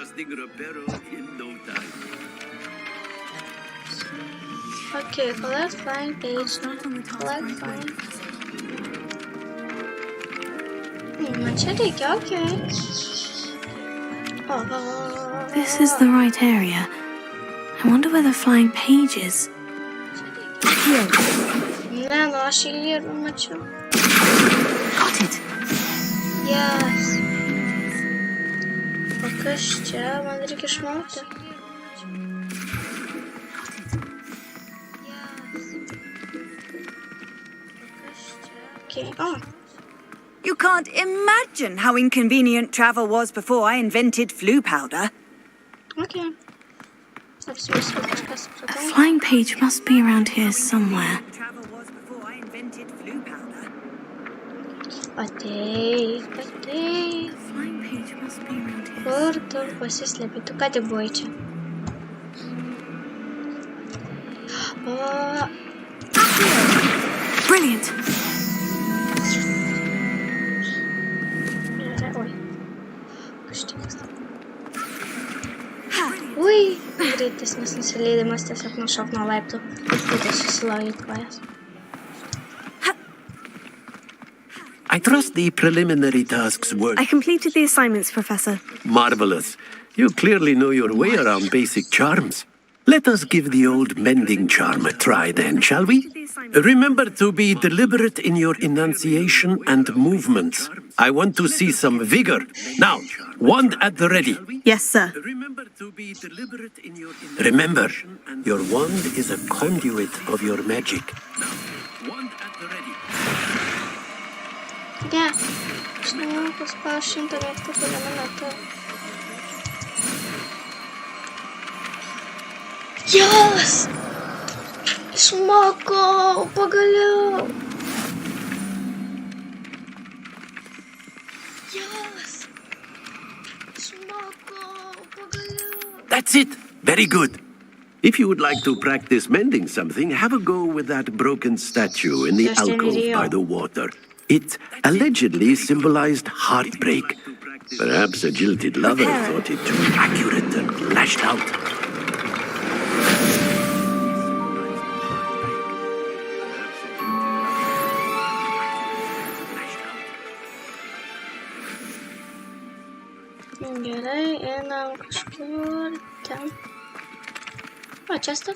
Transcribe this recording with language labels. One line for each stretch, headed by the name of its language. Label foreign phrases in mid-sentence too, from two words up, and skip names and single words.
English: Okay, collect flying page. Collect flying. Much headache, okay. Oh. This is the right area. I wonder where the flying page is.
Lithuanian: Ne, nu aš jį ir mačiau.
English: Got it. Yes.
Lithuanian: Kas čia? Man reikia išmokti.
English: Okay. Oh. You can't imagine how inconvenient travel was before I invented flu powder. Okay. A flying page must be around here somewhere.
Lithuanian: Atei.
English: Flying page must be around here.
Lithuanian: Kur tu pasislėpi? Tu ką tik buvai čia?
English: Brilliant.
Lithuanian: Oi. Kažkas. Ui, greitesnis nusileidimas tiesiog nušok nuo laiptų. Tai susilaužyt kojas.
English: I trust the preliminary tasks were I completed the assignments, Professor. marvelous. You clearly know your way around basic charms. Let us give the old mending charm a try then, shall we? Remember to be deliberate in your enunciation and movements. I want to see some vigor. Now, wand at the ready. Yes, sir. Remember to be deliberate in your Remember, your wand is a conduit of your magic. Now, wand at the ready.
Lithuanian: Ne, aš nemanau, kad spaus 100 metrų per minutę.
English: Yes!
Lithuanian: Išmokau, pagaliau!
English: Yes!
Lithuanian: Išmokau, pagaliau!
English: That's it. Very good. If you would like to practice mending something, have a go with that broken statue in the alcove by the water. It allegedly symbolized heartbreak. Perhaps a jilted lover thought it too accurate and lashed out.
Lithuanian: Gerai, einam kažkur ten. O, čia stas?